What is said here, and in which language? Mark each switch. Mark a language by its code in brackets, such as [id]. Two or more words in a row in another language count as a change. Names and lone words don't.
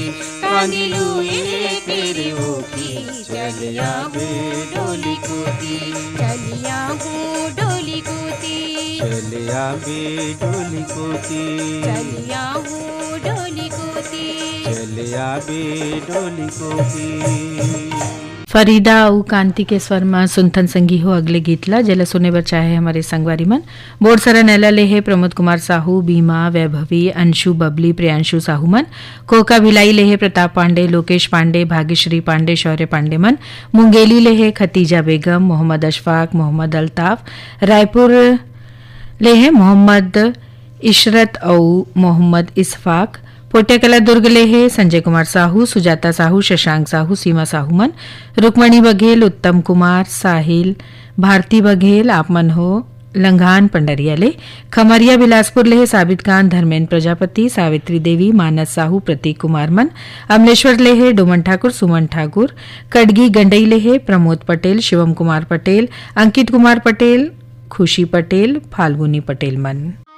[hne] कांदिलू केरे उठी, चलिया बे डोली कोती। चलिया हूँ डोली कूती। चलिया बे डोली कोती। चलिया हूँ डोली कूती। चलिया बे डोली कोती। फरीदा उ कांति के स्वर में सुनथन संगी हो अगले गीतला जेला सुने बर चाहे हमारे संगवारी मन बोर्ड सरा नैला ले है प्रमोद कुमार साहू, बीमा, वैभवी, अंशु, बबली, प्रियांशु साहू मन, कोका भिलाई ले है प्रताप पांडे, लोकेश पांडे, भाग्यश्री पांडे, शौर्य पांडे मन, मुंगेली ले है खतीजा बेगम, मोहम्मद अशफाक, मोहम्मद अल्ताफ, रायपुर ले है मोहम्मद इशरत और मोहम्मद इसफाक, पोटेकला दुर्ग ले है संजय कुमार साहू, सुजाता साहू, शशांक साहू, सीमा साहू मन, रुक्मणी बघेल, उत्तम कुमार, साहिल, भारती बघेल, आप मन हो लंघान पंडरिया ले, खमरिया बिलासपुर ले है साबित खान, धर्मेंद्र प्रजापति, सावित्री देवी, मानस साहू, प्रतीक कुमार मन, अमलेश्वर ले है डोमन ठाकुर, सुमन ठाकुर, कड़गी गंडई ले है प्रमोद पटेल, शिवम कुमार पटेल, अंकित कुमार पटेल, खुशी पटेल, फाल्गुनी पटेल मन।